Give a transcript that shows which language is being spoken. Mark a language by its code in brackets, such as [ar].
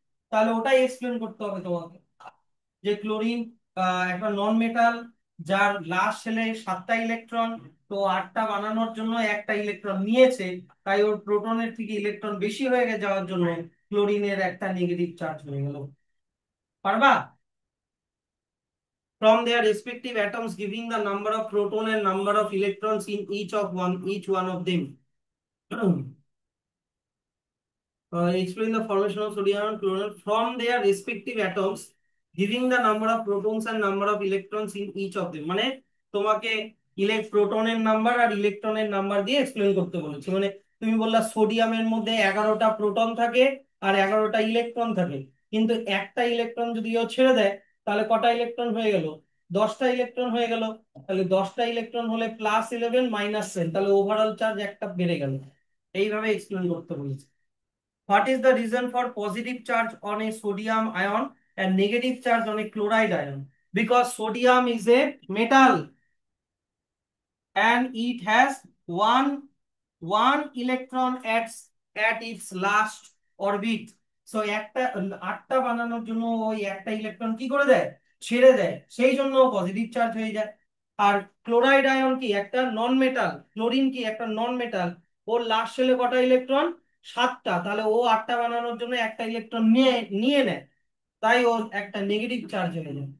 [bn] তাহলে ওটাই এক্সপ্লেন করতে হবে তোমাকে, যে ক্লোরিন একটা নন মেটাল, যার লাস্ট শেলে 7টা ইলেকট্রন, তো 8টা বানানোর জন্য একটা ইলেকট্রন নিয়েছে। তাই ওর প্রোটনের থেকে ইলেকট্রন বেশি হয়ে যাওয়ার জন্য ক্লোরিনের একটা নেগেটিভ চার্জ হয়ে গেল। পারবা? [en] From their respective atoms giving the number of proton and number of electrons in each one of them. Explain the formation of sodium and chlorine from their respective atoms giving the number of protons and number of electrons in each of them। [bn] মানে তোমাকে প্রোটনের number আর ইলেকট্রনের number দিয়ে explain করতে বলেছে। মানে তুমি বললা সোডিয়ামের মধ্যে 11টা প্রোটন থাকে আর 11টা ইলেকট্রন থাকে, কিন্তু একটা ইলেকট্রন যদি ও ছেড়ে দেয় তাহলে কটা ইলেকট্রন হয়ে গেল? 10টা ইলেকট্রন হয়ে গেল। তাহলে 10টা ইলেকট্রন হলে +11 -10, তাহলে ওভারঅল চার্জ একটা বেড়ে গেল। এইভাবে এক্সপ্লেন করতে বলেছে। [en] What is the reason for positive charge on a sodium ion and negative charge on a chloride ion? Because sodium is a metal and it has one electron at its last orbit. [bn] So একটা 8টা বানানোর জন্য ওই একটা electron কি করে দেয়? ছেড়ে দেয়, সেই জন্য পজিটিভ চার্জ হয়ে যায়। আর ক্লোরাইড আয়ন কি? একটা নন মেটাল। ক্লোরিন কি? একটা নন মেটাল। ওর লাস্ট শেলে কটা ইলেকট্রন? 7টা। তাহলে ও 8টা বানানোর জন্য একটা ইলেকট্রন নিয়ে নিয়ে নেয়, তাই ওর একটা নেগেটিভ চার্জ হয়ে যায়।